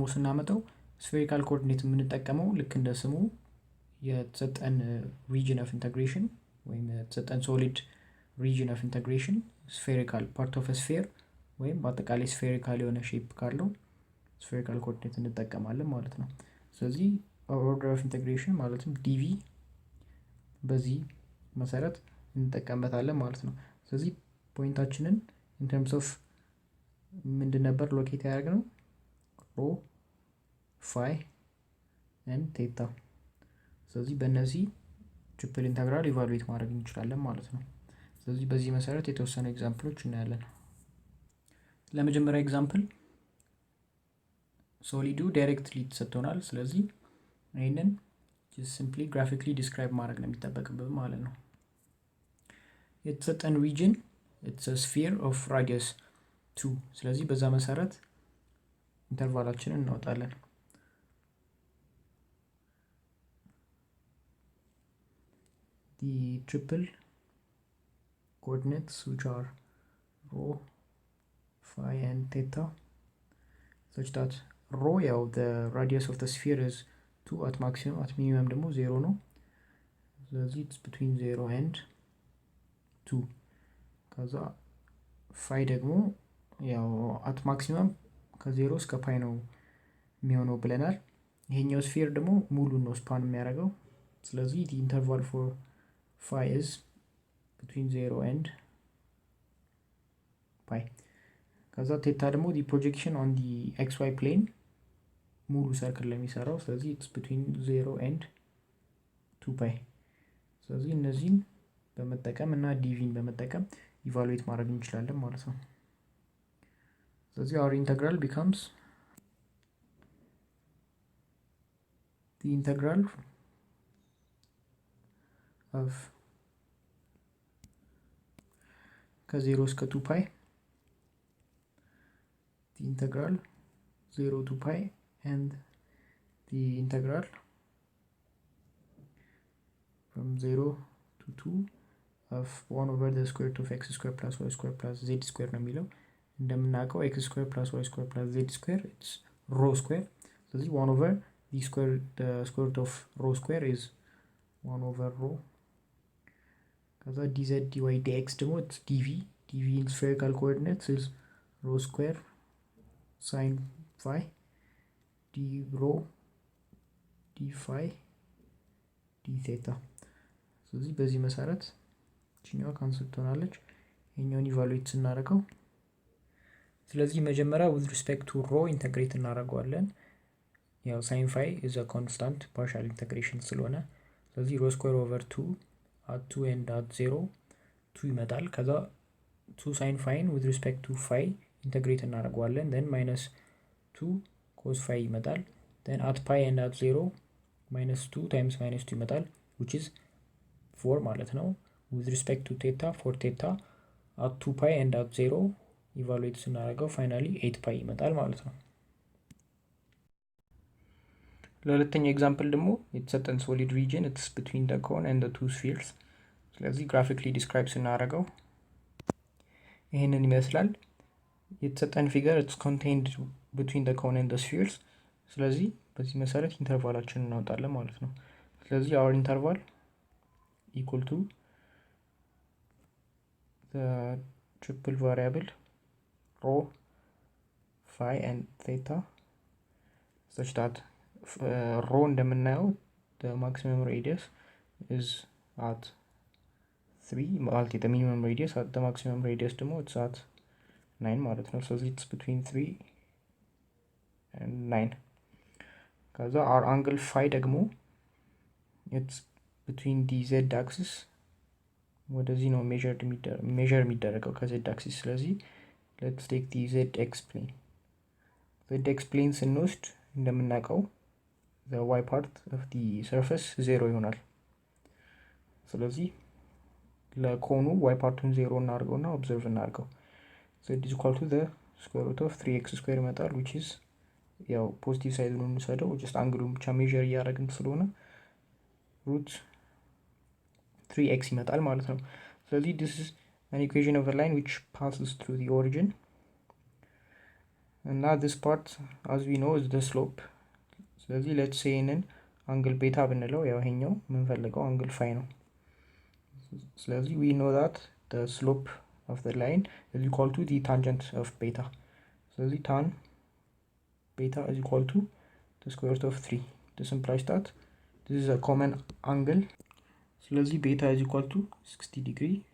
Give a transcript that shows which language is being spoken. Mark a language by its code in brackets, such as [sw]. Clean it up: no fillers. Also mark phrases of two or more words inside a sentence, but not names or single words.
[am] ስናመጣው [en] spherical coordinate [am] የምንጠቀመው ልክ እንደ ስሙ የተሰጠን [en] region of integration [am] ወይም የተሰጠን [en] solid region of integration spherical part of sphere [am] ወይም በአጠቃላይ ስፌሪካል የሆነ ሼፕ ካለው [en] spherical coordinate [am] እንጠቀማለን ማለት ነው። ስለዚህ [en] order of integration [am] ማለትም ዲቪ በዚህ መሰረት እንጠቀምበታለን ማለት ነው። ስለዚህ ፖይንታችንን [en] in terms of [am] ምንድን ነበር ሎኬት ያደረግነው [en] rho phi and theta። [am] ስለዚህ በእነዚህ [en] triple integral evaluate [am] ማድረግ እንችላለን ማለት ነው። ስለዚህ በዚህ መሰረት የተወሰኑ ኤግዛምፕሎች እናያለን። ለመጀመሪያ ኤግዛምፕል ሶሊዱ ዳይሬክትሊ ተሰጥቶናል። ስለዚህ ይሄንን [en] simply graphically describe [am] ማድረግ ነው የሚጠበቅብን ማለት ነው። የተሰጠን ሪጅን [en] it's a sphere of radius 2። [am] ስለዚህ በዛ መሰረት ኢንተርቫላችንን እናወጣለን። [en] the triple coordinates which are rho, phi and theta such that rho ያው the radius of the sphere is 2 at maximum, at minimum [am] ደግሞ 0 ነው። ስለዚህ [en] it's between 0 and 2። [am] ከዛ ፋይ ደግሞ ያው [en] at maximum [am] ከ0 እስከ ፓይ ነው የሚሆነው ብለናል። ይሄኛው ስፌር ደግሞ ሙሉ ነው ስፓን የሚያደርገው። ስለዚህ [en] the interval for phi is between 0 and pi. [am] ከዛ ቴታ ደግሞ [en] the projection on the xy plane [am] ሙሉ ሰርክል ለሚሰራው ስለዚህ [en] it's between 0 and 2 pi. [am] ስለዚህ እነዚህን በመጠቀም እና ዲቪን በመጠቀም ኢቫሉዌት ማድረግ እንችላለን ማለት ነው። ስለዚህ [en] our integral becomes the integral of [am] ከ0 እስከ 2 ፓይ [en] the integral 0 to pi and the integral from 0 to 2 of 1 over the square root of x square plus y square plus z square [am] ነው የሚለው እንደምናውቀው [en] x square plus y square plus z square it's rho square ስለዚህ 1 over the square root of rho square is 1 over rho ከዛ dz dy dx ደግሞ it's dv in spherical coordinates is rho square sin phi d rho d phi d theta [am] ስለዚህ በዚህ መሰረት ቺኛው ካንሰል ትሆናለች ይሄኛውን ኢቫሉዌት ስናደርገው ስለዚህ መጀመሪያ [en] with respect to rho [am] ኢንተግሬት እናደርገዋለን ያው [en] sin phi is a constant partial integration [am] ስለሆነ ስለዚህ [en] rho square over 2 at 2 and at 0 2 [am] ይመጣል ከዛ [en] 2 sin phi with respect to phi integrate እናደርገዋለን then minus 2 cos phi ይመጣል then at pi and at 0 minus 2 times minus 2 ይመጣል which is 4 [am] ማለት ነው [en] with respect to theta for theta at 2 pi and at 0 evaluate ስናደርገው finally 8 pi [am] ይመጣል ማለት ነው ለሁለተኛው ኤግዛምፕል ደግሞ የተሰጠን [en] solid region it's between the cone and the two spheres ስለዚህ graphically describe [am] ስናደርገው ይሄንን ይመስላል የተሰጠን ፊገር [en] it's contained between the cone and the spheres [am] ስለዚህ በዚህ መሰረት ኢንተርቫላችንን እናወጣለን ማለት ነው ስለዚህ [en] our interval equal to the triple variable rho phi and theta such that rho እንደምናየው the maximum radius is at 3 ማለት the minimum radius at the maximum radius ደግሞ it's at 9 ማለት [am] ነው ስለዚህ [en] it's between 3 and 9 ከዛ our angle phi ደግሞ it's between the z axis [am] ወደዚህ ነው [en] measure [am] የሚደረገው ከz [en] axis ስለዚህ let's take the zx plane zx plane [am] ስንወስድ እንደምናውቀው [en] the y part of the surface 0 [am] ይሆናል ስለዚህ ለኮኑ y ፓርቱን 0 እናርገውና ኦብዘርቭ እናርገው [en] z is equal to the square root of 3x square ይመጣል which is [am] ያው ፖዚቲቭ ሳይዱን እንሰደው [en] just [am] አንግሉን ብቻ ሜዠር እያደረግን ስለሆነ [en] root 3x [am] ይመጣል ማለት ነው ስለዚህ [en] this is an equation of a line which passes through the origin and now this part as we know is the slope ስለዚህ let's say in angle beta [am] ብንለው ያው ይሄኛው የምንፈልገው [en] angle phi [am] ነው ስለዚህ [en] we know that the slope of the line is equal to the tangent of beta ስለዚህ tan beta is equal to the square root of 3 this implies that this is a common angle ስለዚህ beta is equal to 60 degree